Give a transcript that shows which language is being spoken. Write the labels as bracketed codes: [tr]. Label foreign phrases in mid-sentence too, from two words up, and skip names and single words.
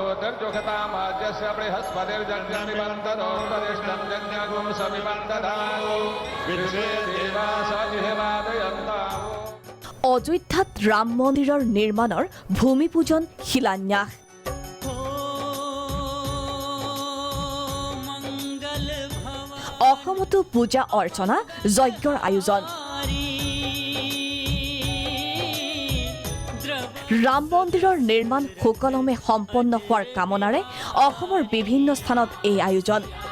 [sa] यज्ञोखतामाज्यस्य बृहस्पतिर्यज्ञमिबन्धतो वरिष्ठं यज्ञगुं समिबन्धदातु विश्वे देवास इहवादयन्ताः। [as] অযোধ্যাত ৰাম মন্দিৰৰ নিৰ্মাণৰ ভূমি পূজন শিলান্যাস। অসমতো পূজা অৰ্চনা যজ্ঞৰ আয়োজন। ৰাম মন্দিৰৰ নিৰ্মাণ সুকলমে সম্পন্ন হোৱাৰ কামনাৰে অসমৰ বিভিন্ন স্থানত এই আয়োজন।